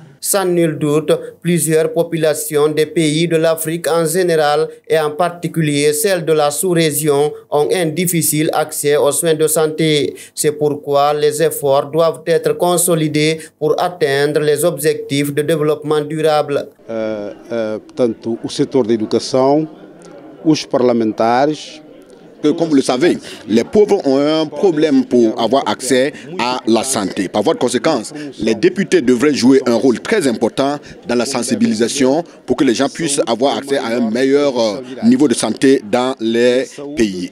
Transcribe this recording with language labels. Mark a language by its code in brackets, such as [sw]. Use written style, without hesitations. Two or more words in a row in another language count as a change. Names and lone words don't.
[fr] Sans nul doute, plusieurs populations des pays de l'Afrique en général et en particulier celles de la sous-région ont un difficile accès aux soins de santé. C'est pourquoi les efforts doivent être consolidés pour atteindre les objectifs de développement durable. [pt] Portanto, o setor da educação, os parlamentares. [fr] Comme vous le savez, les pauvres ont un problème pour avoir accès à la santé. Par voie de conséquence, les députés devraient jouer un rôle très important dans la sensibilisation pour que les gens puissent avoir accès à un meilleur niveau de santé dans les pays.